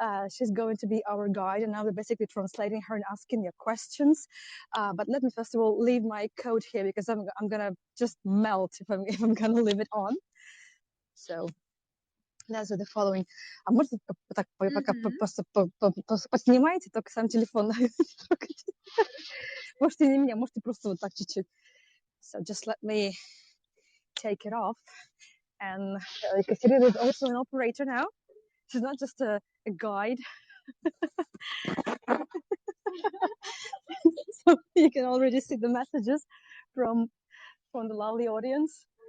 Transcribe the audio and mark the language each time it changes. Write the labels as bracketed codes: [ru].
[en] She's going to be our guide, and I'll be basically translating her and asking your questions. But let me first of all leave my coat here because I'm gonna just melt if I'm gonna leave it on. So. That's the following. [ru] А можно так пока просто поснимаете, только сам телефон. Можете не меня, можете просто вот так чуть-чуть. [en] So just let me take it off. And Katerina is also an operator now. She's not just a guide. So you can already see the messages from the lovely audience.